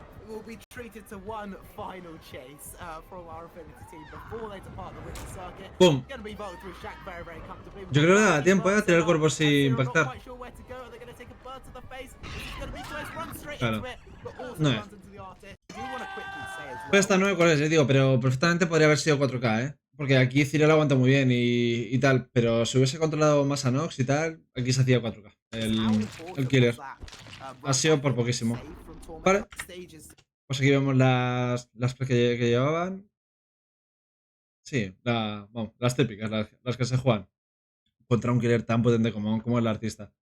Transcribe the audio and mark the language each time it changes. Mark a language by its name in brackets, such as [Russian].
[English] Will be treated to one final chase from our Affinity team before they depart the winter circuit. [Spanish] ¡Pum! [English] Going to be volted through Shaq very, very comfortably. [Spanish] Yo creo que da tiempo a tirar cuervos sin impactar. [English] Not quite sure where to go. Are they going to take a bird to the face? This is going to be close. Run straight [Spanish] Claro. [English] into it, but also [Spanish] No [English] runs into the artist. I do want to quickly say as well. [Spanish] Pues está 9 colores, digo, pero perfectamente podría haber sido 4K, ¿eh? Porque aquí Cyril aguanta muy bien y tal, pero si hubiese controlado más a Nox y tal, aquí se hacía 4K. El killer. Ha sido por poquísimo. Vale. Pues aquí vemos las que llevaban. Sí, vamos, las típicas, las que se juegan contra un killer tan potente como el artista.